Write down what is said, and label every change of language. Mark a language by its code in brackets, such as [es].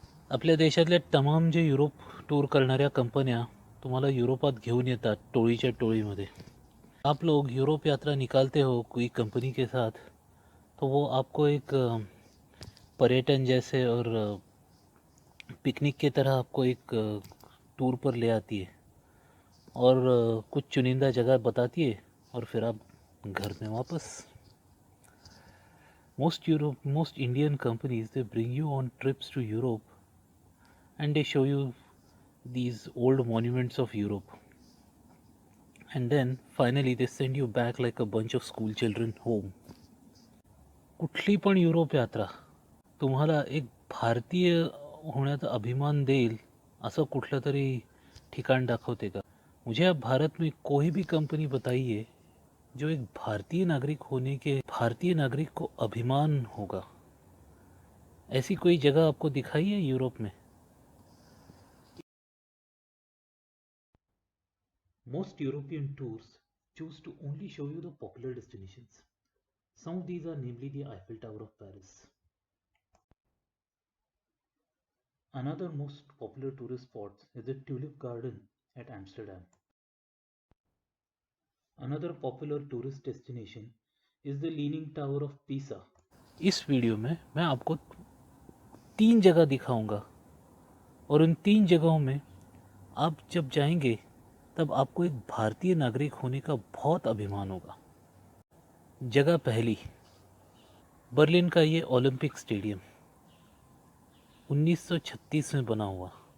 [mr] आपल्या देशातल्या तमाम जे युरोप टूर करणाऱ्या कंपन्या तुम्हाला युरोपात घेऊन येतात टोळीच्या टोळीमध्ये. [hi] आप लोग यूरोप यात्रा निकालते हो कोई कंपनी के साथ, तो वो आपको एक पर्यटन जैसे और पिकनिक की तरह आपको एक टूर पर ले आती है और कुछ चुनिंदा जगह बताती है और फिर आप घर में वापस. [en] Most Indian companies, they bring you on trips to Europe and they show you these old monuments of Europe, and then finally they send you back like a bunch of school children home. [mr] कुठली पण Europe यात्रा तुम्हाला एक भारतीय होण्याचा अभिमान देईल असं कुठलं तरी ठिकाण दाखवते का? [hi] मुझे आप भारत में कोई भी कंपनी बताइए जो एक भारतीय नागरिक को अभिमान होगा. ऐसी कोई जगह आपको दिखाई है यूरोप में? [en] Most European tours choose to only show you the popular destinations. Some of these are namely the Eiffel Tower of Paris. Another most popular tourist spot is the Tulip Garden at Amsterdam. Another popular tourist destination is the Leaning Tower of Pisa. [hi] इस video में मैं आपको 3 जगह दिखाऊंगा और उन 3 जगहों में आप जब जाएंगे तब आपको एक भारतीय नागरिक होने का बहुत अभिमान होगा. जगह पहली, बर्लिन का ये ओलंपिक स्टेडियम 1936 में बना हुआ.